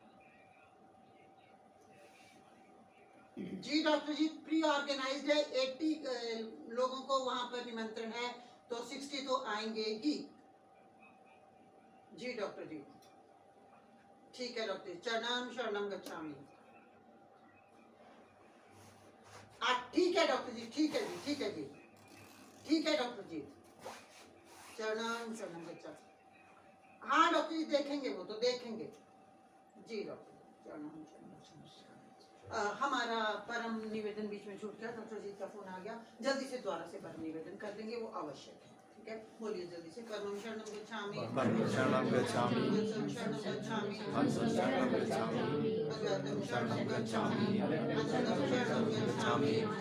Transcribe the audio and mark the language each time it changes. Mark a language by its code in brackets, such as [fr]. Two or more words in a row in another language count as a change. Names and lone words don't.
[hi] जी डॉक्टर जी, [en] pre organized [hi] है, 80 लोगों को वहां पर निमंत्रण है, तो 60 तो आएंगे ही। जी डॉक्टर जी, ठीक है डॉक्टर जी, [sa] चरणम शरणम गच्छामि। [hi] ठीक है डॉक्टर जी, ठीक है जी, ठीक है जी, ठीक है डॉक्टर जी, [sa] चरणम शरणम गच्छामि। [hi] हाँ डॉक्टर जी, देखेंगे, वो तो देखेंगे। जी डॉक्टर जी, [sa] चरणम शरणम गच्छामि। [hi] हमारा परम निवेदन बीच में छूट गया, डॉक्टर जी का फोन आ गया, जल्दी से द्वारा से परम निवेदन कर देंगे, वो आवश्यक है। ठीक है, बोलिए जल्दी से। [sa] परमं शरणं गच्छामि, परमं शरणं गच्छामि, वत्सं शरणं गच्छामि, वत्सं शरणं गच्छामि, भगवतं शरणं शरणं गच्छामि, गच्छामि, अच्युतं शरणं गच्छामि,